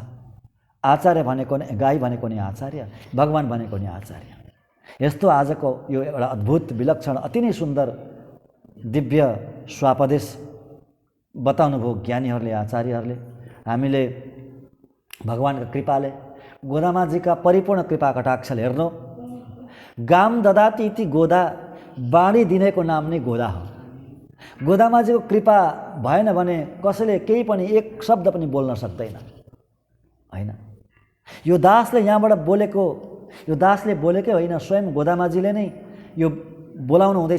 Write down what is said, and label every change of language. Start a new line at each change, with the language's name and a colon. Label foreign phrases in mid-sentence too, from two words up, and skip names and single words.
Nepali: आचार्य भनेको नै, गाई भनेको नि आचार्य, भगवान भनेको नि आचार्य। यस्तो आजको यो एउटा अद्भुत, विलक्षण, अति नै सुन्दर दिव्य स्वापदेश बताउनु भयो ज्ञानीहरूले, आचार्यहरूले। हामीले भगवानका कृपाले, गोदामाजीका परिपूर्ण कृपा कटाक्षले, हेर्नु,
Sanskrit: गाम ददाति इति गोदा,
Nepali: बाँडी दिनेको नाम नै गोदा हो। गोदामाजीको कृपा भएन भने कसैले केही पनि, एक शब्द पनि बोल्न सक्दैन, होइन? यो दासले यहाँबाट बोलेको, यो दासले बोलेकै होइन, स्वयं गोदामाजीले नै यो बोलाउनु हुँदैछ।